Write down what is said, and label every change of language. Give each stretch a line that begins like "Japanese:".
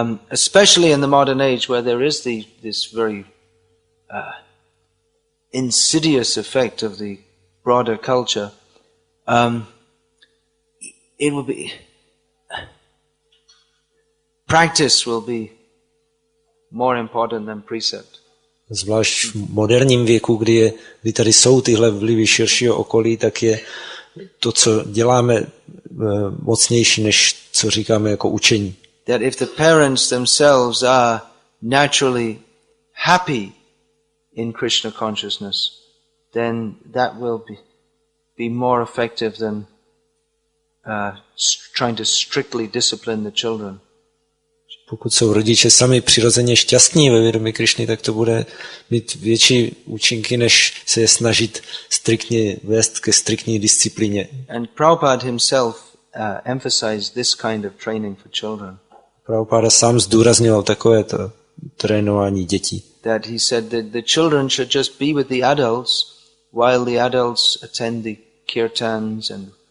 English: Especially in the modern age where there is this very insidious effect of the broader culture, it will be practice will be more important than precept.
Czech: Zvlášť v moderním věku, kdy tady jsou tyhle vlivy širšího okolí, tak je to, co děláme, mocnější, než co říkáme jako učení.
English: That if the parents themselves are naturally happy in Krishna consciousness, then that will be more effective than trying to strictly discipline the children.
Czech: Pokud jsou rodiče sami přirozeně šťastní ve vědomí Krišny, tak to bude mít větší účinky, než se je snažit striktně vést ke striktní disciplíně.
English: And Prabhupada himself emphasized this kind of training for children.
Czech: Prabhupada sám zdůrazňoval takovéto trénování dětí.
English: That he said that the children should just be with the adults while the adults attend the kirtans and